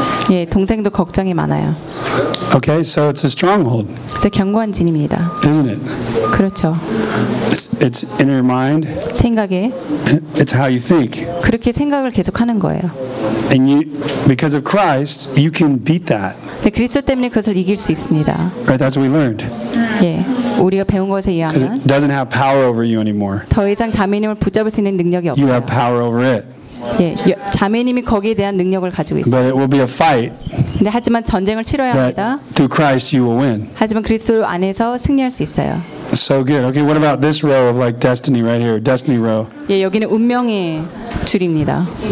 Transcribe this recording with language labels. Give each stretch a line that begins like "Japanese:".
Korean: 예, 동생도 걱정이 많아요.
English: Okay, so it's a stronghold.
Korean: 이제 견고한 진입니다.
English: Isn't it?
Korean: 그렇죠.
English: It's in your mind.
Korean: 생각에.
English: It's how you think.
Korean: 그렇게 생각을 계속하는 거예요.
English: And you, because of Christ, you can beat that.
Korean: 네, 그리스도 때문에 그것을 이길 수 있습니다.
English: Right, that's what we learned.
Korean: 예. 우리가 배운 것에 의하면
English: Because it doesn't have power over you anymore.
Korean: 더 이상 자매님을 붙잡을 수 있는 능력이 없어요.
English: You have power over it.
Korean: 예, 자매님이 거기에 대한 능력을 가지고 있어요.
English: But it will be a fight.
Korean: 근데 하지만 전쟁을 치러야 합니다.
English: Through Christ you will win.
Korean: 하지만 그리스도 안에서 승리할 수 있어요.
English: So good. Okay, what about this row of like destiny right here? Destiny row.
Korean: 예, 여기는 운명의 줄입니다.